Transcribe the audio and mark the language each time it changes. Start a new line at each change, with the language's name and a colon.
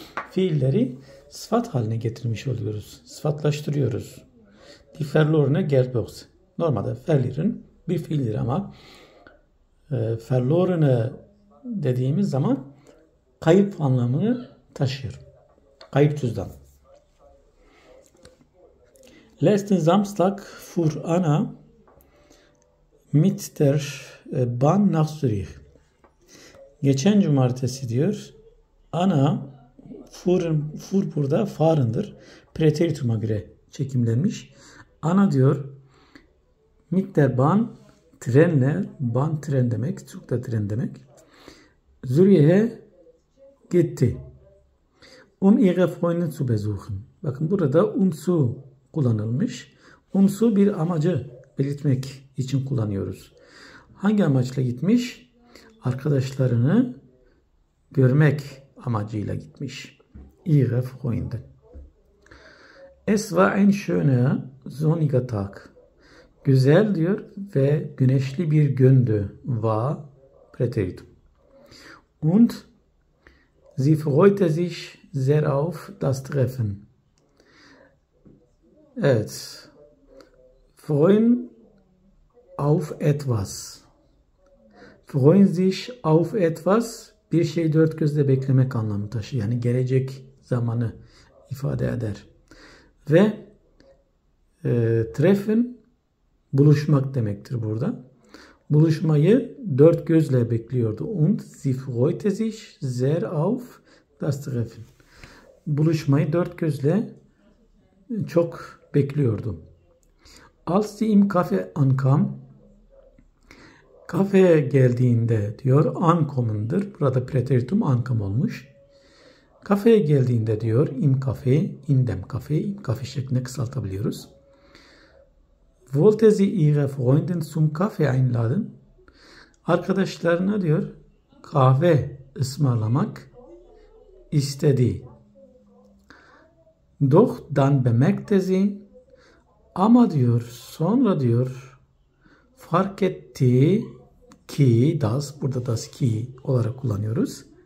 Turkish: Fiilleri sıfat haline getirmiş oluyoruz. Sıfatlaştırıyoruz.
German: Die verlorene Geldbörse.
Turkish: Normalde verlieren bir fiildir ama verlorene dediğimiz zaman kayıp anlamını taşıyor. Kayıp cüzdan.
German: Letzten Samstag fuhr Anna mit der Bahn nach Zürich.
Turkish: Geçen cumartesi diyor Anna fuhr burada fahren'dır. Präterituma göre çekimlenmiş. Anna diyor
German: mit der Bahn
Turkish: trenle, Bahn tren demek, Türk'te tren demek. Zürich'e gitti.
German: Ihre Freundin zu besuchen.
Turkish: Bakın burada zu kullanılmış. Zu bir amacı belirtmek için kullanıyoruz. Hangi amaçla gitmiş? Arkadaşlarını görmek amacıyla gitmiş.
German: Ihre Freundin. Es war ein schöner, sonniger Tag.
Turkish: Güzel diyor ve güneşli bir gündü.
German: War Präteritum. Und sie freute sich sehr auf das Treffen. Evet. Freuen auf etwas. Freuen sich auf etwas.
Turkish: Bir şey dört gözle beklemek anlamı taşıyor. Yani gelecek zamanı ifade eder. Ve treffen buluşmak demektir burada. Buluşmayı dört gözle bekliyordu.
German: Und sie freute sich sehr auf das Treffen.
Turkish: Buluşmayı dört gözle çok bekliyordu.
German: Als sie im Café ankam,
Turkish: kafeye geldiğinde diyor
German: ankommen'dır.
Turkish: Burada Präteritum ankam olmuş. Kafeye geldiğinde diyor
German: im Café, in dem Café, im Café
Turkish: şeklinde kısaltabiliyoruz.
German: Wollte sie ihre Freundin zum Kaffee einladen?
Turkish: Arkadaşlarına diyor kahve ısmarlamak istedi.
German: Doch dann bemerkte sie,
Turkish: ama diyor sonra diyor fark etti ki das, burada das ki olarak kullanıyoruz.